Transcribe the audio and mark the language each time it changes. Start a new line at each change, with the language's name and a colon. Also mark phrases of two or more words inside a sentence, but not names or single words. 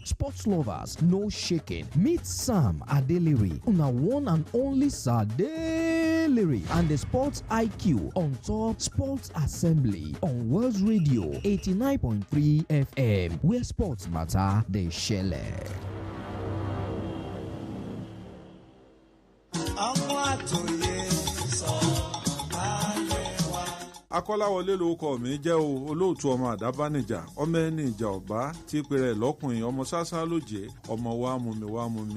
Nigerian Pidgin: Sports lovers, no shaking. Meet Sam Adeliri, una one and only Sadeliri, and the Sports IQ on top Sports Assembly on World Radio 89.3 FM, where sports matter, they share.
Yoruba: Akọ́láwọlé lórúkọ mi jẹ́ o, olóòtú ọmọ àdábánijà, ọmọ ẹni ìjà ọ̀bá tí pèrè lọ́kùnrin, ọmọ sásá lóje, ọmọ wa mú mi.